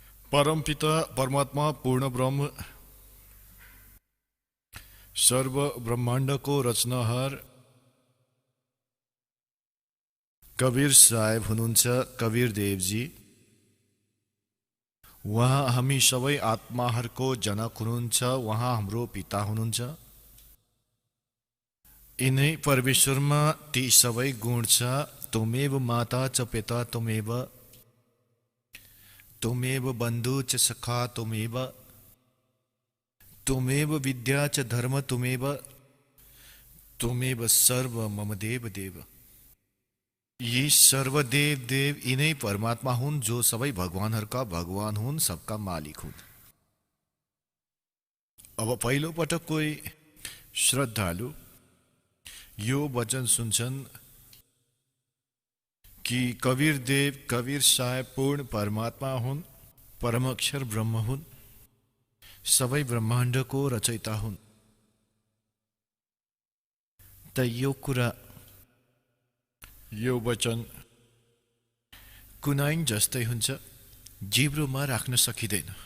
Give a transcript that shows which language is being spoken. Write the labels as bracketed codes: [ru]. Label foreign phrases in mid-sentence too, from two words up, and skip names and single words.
[ne] परमपिता परमात्मा पूर्ण ब्रह्म सर्व ब्रह्माण्डको रचनाहार कबीर साहेब हुनुहुन्छ। कबीर देवजी उहाँ हामी सबै आत्माहरूको जनक हुनुहुन्छ। उहाँ हाम्रो पिता हुनुहुन्छ। यिनै परमेश्वरमा ती सबै गुण छ। [sa] त्वमेव माता च पिता त्वमेव, त्वमेव बन्धु च सखा त्वमेव, त्वमेव विद्या च धर्म त्वमेव, त्वमेव सर्व मम देव देव। [ne] यी सर्वदेव देव यिनै परमात्मा हुन् जो सबै भगवानहरूका भगवान हुन्, [hi] सबका मालिक [ne] हुन्। अब पहिलो पटक कोही श्रद्धालु यो वचन सुन्छन् कि कबीर देव कबीर साहेब पूर्ण परमात्मा हुन्, परमक्षर ब्रह्म हुन्, सबै ब्रह्माण्डको रचयिता हुन्। त यो कुरा यो वचन कुनाइन जस्तै हुन्छ, जिब्रोमा राख्न सकिँदैन।